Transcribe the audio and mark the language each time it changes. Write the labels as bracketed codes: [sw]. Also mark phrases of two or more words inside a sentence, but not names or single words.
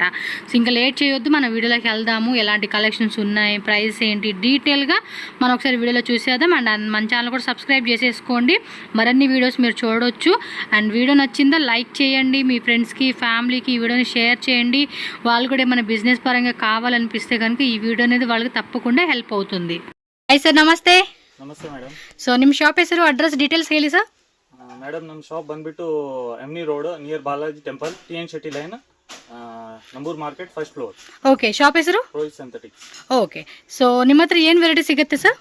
[te] సో ఇంకా లేట్ చేయొద్దు, మన వీడియోలోకి వెళ్దాము. ఎలాంటి కలెక్షన్స్ ఉన్నాయి, ప్రైస్ ఏంటి, డీటెయిల్గా మనం ఒకసారి వీడియోలో చూసేద్దాం. అండ్ మన ఛానల్ కూడా సబ్స్క్రైబ్ చేసేసుకోండి, మరిన్ని వీడియోస్ మీరు చూడవచ్చు. అండ్ వీడియో నచ్చిందా లైక్ చేయండి, మీ ఫ్రెండ్స్కి ఫ్యామిలీకి ఈ వీడియోని షేర్ చేయండి. వాళ్ళు కూడా మన బిజినెస్ పరంగా కావాలనిపిస్తే కనుక ఈ వీడియో అనేది వాళ్ళకి ತಪ್ಪకుండా ಹೆಲ್ಪ್ అవుతుంది. [kn] ಹಾಯ್ ಸರ್, ನಮಸ್ತೆ. ನಮಸ್ತೆ ಮೇಡಮ್. ಸೊ ನಿಮ್ಮ ಶಾಪ್ ಹೆಸರು, ಅಡ್ರೆಸ್, ಡೀಟೇಲ್ಸ್ ಹೇಳಿ ಸರ್. ಮೇಡಮ್ ನಮ್ಮ ಶಾಪ್ ಬಂದ್ಬಿಟ್ಟು ಎಮ್ನಿ ರೋಡ್ ನಿಯರ್ ಬಾಲಾಜಿ ಟೆಂಪಲ್, ಟಿಎನ್ ಶೆಟ್ಟಿ ಲೈನ್, ನಂಬೂರ್ ಮಾರ್ಕೆಟ್, [en] first floor. [kn] ಓಕೆ, ಶಾಪ್ ಹೆಸರು ರೋಹಿತ್ ಸಿಂಥೆಟಿಕ್ಸ್. ಓಕೆ, ಸೊ ನಿಮ್ಮ ಹತ್ರ ಏನು ವೆರೈಟಿ ಸಿಗುತ್ತೆ ಸರ್?